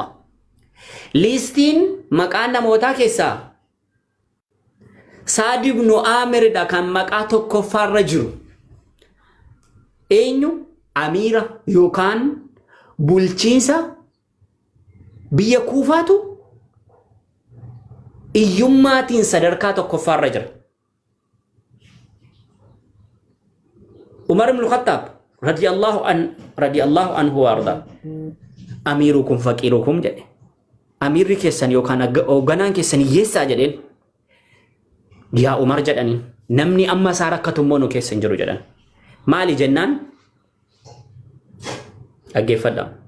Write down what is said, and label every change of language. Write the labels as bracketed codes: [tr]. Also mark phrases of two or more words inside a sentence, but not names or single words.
[om] Listiin maqaan namootaa keessaa Saad ibn Amiridha kan maqaa tokkoffaarra jiru. Eenyu amiira yookaan bulchiinsa biyya Kuufaatu iyyummaatiin sadarkaa tokkoffaarra jira. [ar] عمر بن الخطاب رضي الله عنه وردا أميركم فقيركم jedhe. [om] Amirri keessan yookaan hoogganaan keessan hiyyeessaa jedheen yaa Umar jedhanii namni amma isaa rakkatummoo nu keessa hin jiru jedhan. Maali jennaan dhaggeeffadha.